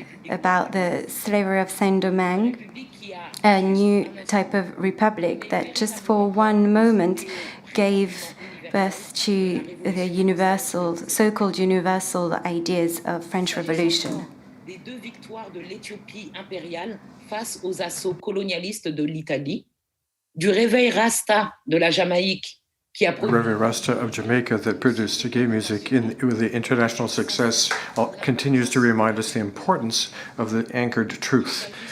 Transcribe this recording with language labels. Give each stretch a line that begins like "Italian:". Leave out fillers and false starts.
English: about the slavery of Saint-Domingue, a new type of republic that just for one moment gave birth to the universal, so-called universal ideas of French Revolution.
French: Des deux victoires de l'Éthiopie impériale face aux assauts colonialistes de l'Italie, du réveil Rasta de la Jamaïque qui a produit
English: Réveil Rasta of Jamaica that produced gay music with the international success continues to remind us the importance of the anchored truth.